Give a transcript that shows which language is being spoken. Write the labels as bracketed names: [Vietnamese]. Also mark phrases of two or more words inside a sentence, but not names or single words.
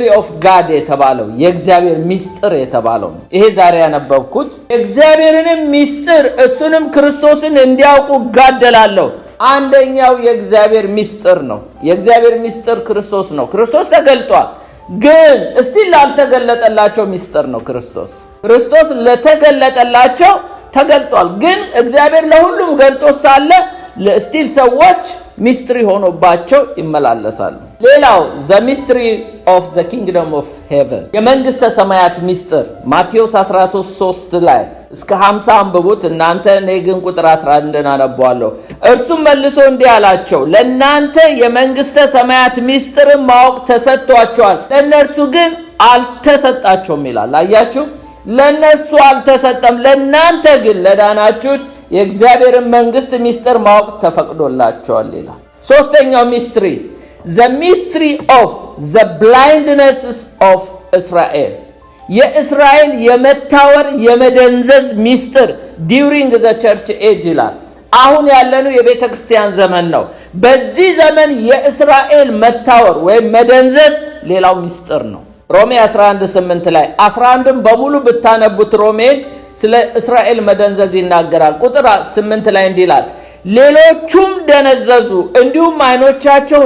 [English] of God [Amharic] የተባለው የእግዚአብሔር ሚስጥር የተባለው ነው። ይሄ ዛሬ ያነበብኩት የእግዚአብሔርን ሚስጥር እሱንም ክርስቶስን እንዲያውቁ እጋደላለሁ። አንደኛው የእግዚአብሔር ሚስጥር ነው። የእግዚአብሔር ሚስጥር ክርስቶስ ነው። ክርስቶስ ተገልጧል፣ ግን እስቲል ላልተገለጠላቸው ሚስጥር ነው። ክርስቶስ ለተገለጠላቸው ተገልጧል፣ ግን እግዚአብሔር ለሁሉም ገልጦ ሳለ ለስቲል ሰዎች ሚስትሪ ሆኖባቸው ይመላለሳሉ። ሌላው [English] the mystery of the kingdom of heaven [Amharic] የመንግስተ ሰማያት ሚስጥር ማቴዎስ 13:3 ላይ እስከ 50 አንብቡት እናንተ። እኔ ግን ቁጥር 11 አነባዋለሁ። እርሱም መልሶ እንዲህ አላቸው፣ ለእናንተ የመንግስተ ሰማያት ሚስጥርን ማወቅ ተሰጥቷቸዋል፣ ለእነርሱ ግን አልተሰጣቸውም ይላል። አያችሁ፣ ለእነርሱ አልተሰጠም፣ ለእናንተ ግን ለዳናችሁት የእግዚአብሔርን መንግስት ሚስጥር ማወቅ ተፈቅዶላቸዋል ይላል። ሶስተኛው ሚስትሪ [English] the mystery of the blindness of Israel [Amharic] የእስራኤል የመታወር የመደንዘዝ ሚስጥር [English] during the church age [Amharic] ይላል። አሁን ያለነው የቤተ ክርስቲያን ዘመን ነው። በዚህ ዘመን የእስራኤል መታወር ወይም መደንዘዝ ሌላው ሚስጥር ነው። ሮሜ 11:8 ላይ 11ን በሙሉ ብታነቡት ሮሜ ስለ እስራኤል መደንዘዝ ይናገራል። ቁጥር 8 ላይ እንዲህ ይላል፣ ሌሎቹም ደነዘዙ፣ እንዲሁም አይኖቻቸው